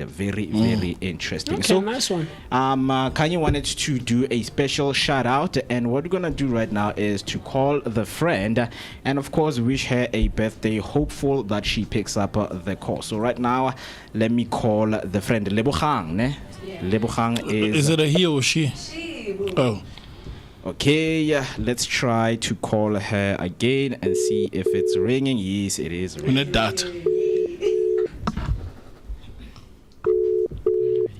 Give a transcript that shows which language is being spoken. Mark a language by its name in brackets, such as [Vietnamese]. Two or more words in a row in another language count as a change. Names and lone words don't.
[English] Very interesting. Okay, So nice one. Kanye wanted to do a special shout out, and what we're gonna do right now is to call the friend and of course wish her a birthday, hopeful that she picks up the call. So right now let me call the friend. Lebogang, ne? Yeah. Lebogang is it a he or she? Oh, okay, let's try to call her again and see if it's ringing. Yes, it is ringing. that.